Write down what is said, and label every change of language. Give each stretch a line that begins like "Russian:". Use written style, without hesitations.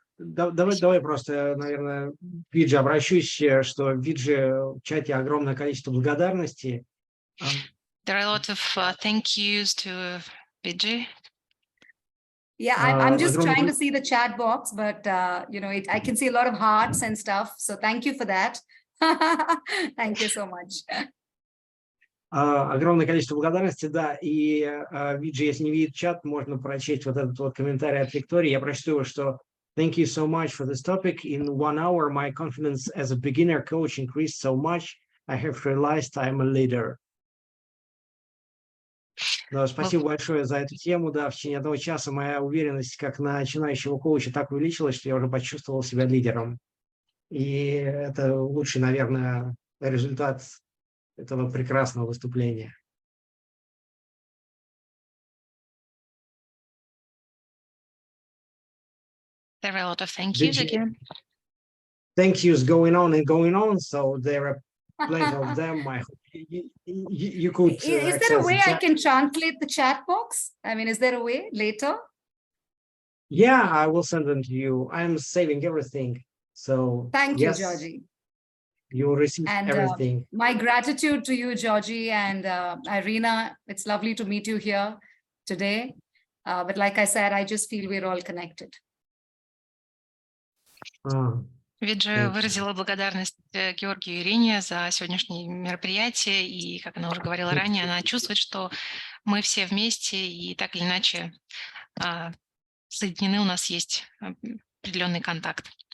Russian: Давай просто, наверное, Видже обращусь, что в Видже в чате огромное количество благодарности.
English: There are a lot of thank yous to Vijay. Yeah, I'm just trying to see the chat box, but you know, I can see a lot of hearts and stuff. So thank you for that. Thank you so much.
Russian: Огромное количество благодарности, да. И Виджи, если не видит чат, можно прочесть вот этот вот комментарий от Виктории. Я прочту его, что
English: thank you so much for this topic. In 1 hour, my confidence as a beginner coach increased so much. I have realized I'm a leader.
Russian: Да, спасибо большое за эту тему. Да, в течение 1 часа моя уверенность как начинающего коуча так увеличилась, что я уже почувствовал себя лидером. И это лучший, наверное, результат этого прекрасного выступления.
English: There are a lot of thank yous again. Thank yous going on, so there are plenty of them. I hope you could. Is there a way I can translate the chat box? I mean, is there a way later? Yeah, I will send them to you. I'm saving everything. So thank you, Georgie. You will receive everything. My gratitude to you, Georgie and Irina. It's lovely to meet you here today. But like I said, I just feel we're all connected.
Russian: Виджа выразила благодарность Георгию и Ирине за сегодняшнее мероприятие, и, как она уже говорила ранее, она чувствует, что мы все вместе, и так или иначе соединены, у нас есть определенный контакт.